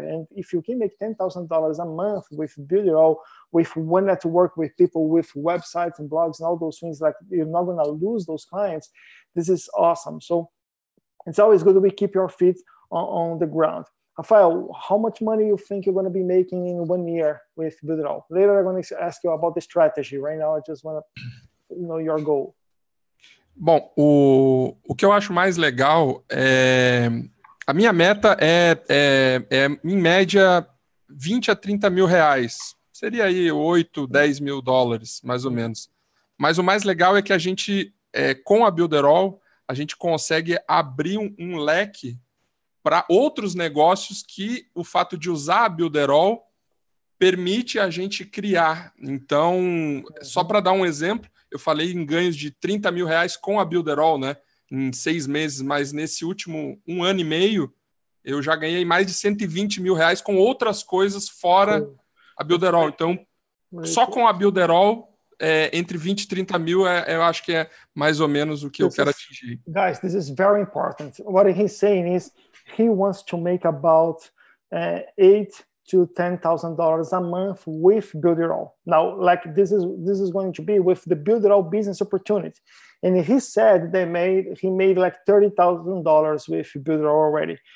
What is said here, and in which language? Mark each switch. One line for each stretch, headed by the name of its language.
English: And if you can make $10,000 a month with Builderall, with one network, with people, with websites and blogs and all those things, like you're not going to lose those clients. This is awesome. So it's always good that we keep your feet on the ground. Rafael, how much money you think you're going to be making in 1 year with Builderall? Later, I'm going to ask you about the strategy. Right now, I just want to know your goal.
Portuguese: Bom, o que eu acho mais legal é... A minha meta é em média, 20 a 30 mil reais. Seria aí 8, 10 mil dólares, mais ou menos. Mas o mais legal é que a gente, com a Builderall, a gente consegue abrir um leque para outros negócios que o fato de usar a Builderall permite a gente criar. Então, só para dar um exemplo, eu falei em ganhos de 30 mil reais com a Builderall, né? Em 6 meses, mas nesse último 1 ano e meio, eu já ganhei mais de 120 mil reais com outras coisas fora a Builderall. Então, só com a Builderall, entre 20 e 30 mil, eu acho que é mais ou menos o que eu quero atingir.
English: Guys, this is very important. What he's saying is he wants to make about $8,000 to $10,000 a month with Builderall. Now, like this is going to be with the Builderall business opportunity. And he said he made like $30,000 with Builderall already.